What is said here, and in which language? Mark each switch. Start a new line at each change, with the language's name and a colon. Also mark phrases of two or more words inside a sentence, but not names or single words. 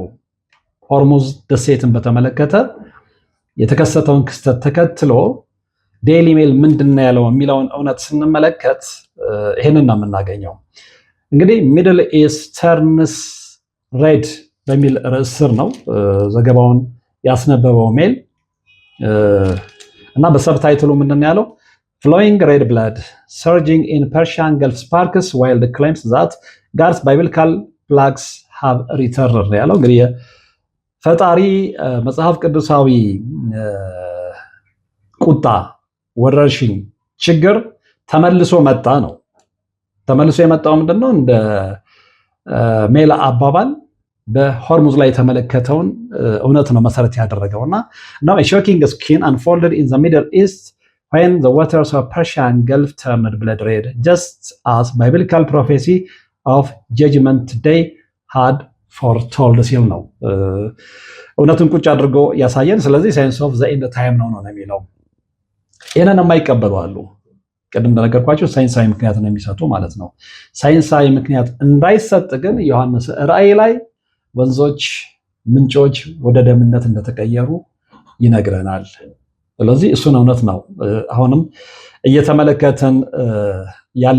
Amharic: ሆርሙዝ ደሴትን በተመለከተ የተከሰተውን ክስተት ተከትሎ ዴይሊ ሜል ምንድን ነው ያለው የሚለውን እውነት ስንመለከት ይህንን ነው የምናገኘው። እንግዲህ ሚድል ኢስተርንስ ሬድ በሚል ርዕስ ስር ነው ዘገባውን ያስነበበው ሜል እና በሰብታይትሉ ምንድን ነው ያለው?
English: Flowing red blood surging in Persian Gulf sparks wild claims that God's biblical plagues have returned
Amharic: ያለው እንግዲህ ፈጣሪ መጽሐፍ ቅዱሳዊ ቁጣ፣ ወረርሽኝ፣ ችግር ተመልሶ መጣ ነው። ተመልሶ የመጣው ምንድነው? እንደ ሜል አባባል በሆርሙዝ ላይ የተመለከተውን እውነት ነው መሰረት ያደረገውና
English: now a shocking scheme unfolded in the Middle East when the waters of Persian Gulf turned blood red, just as biblical prophecy of Judgment Day had foretold
Amharic: ሲል ነው እውነቱን ቁጭ አድርጎ ያሳየን። ስለዚህ
English: science of the end time
Amharic: ነው የሚለው። ይህንን የማይቀበሉ አሉ። ቅድም እንደነገርኳቸው ሳይንሳዊ ምክንያት ነው የሚሰጡ ማለት ነው። ሳይንሳዊ ምክንያት እንዳይሰጥ ግን ዮሐንስ ራእይ ላይ ወንዞች፣ ምንጮች ወደ ደምነት እንደተቀየሩ ይነግረናል። ስለዚህ እሱን እውነት ነው አሁንም እየተመለከተን ያለ